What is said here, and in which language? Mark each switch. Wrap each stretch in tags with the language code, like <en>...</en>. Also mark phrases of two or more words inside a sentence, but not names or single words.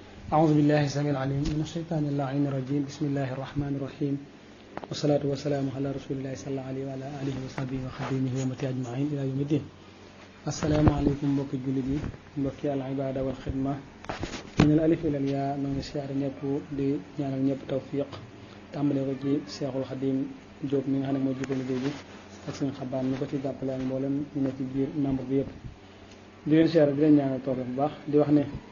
<ar>أعوذ بالله السميع العليم من الشيطان اللعين الرجيم بسم الله الرحمن الرحيم والصلاة والسلام على رسول الله صلى الله عليه وعلى آله وصحبه وخديمه ومتي أجمعين إلى يوم الدين. السلام عليكم</ar> <wo>mbokki jullit yi mbokki</wo> <ar>العبادة والخدمة من الألف إلى الياء</ar> <wo>noo ngi siyaare ñëpp di ñaanal ñëpp tawfiq tàmbale ko ci Seexul Xadim Jóob mi nga xam ne moo jiite liggéey bi ak seen xabaan ñu ko ci jàppale ak mboolem ñu ne ci biir membre bi yëpp di leen siyaare di leen ñaanal tawfiq bu baax di wax ne</wo>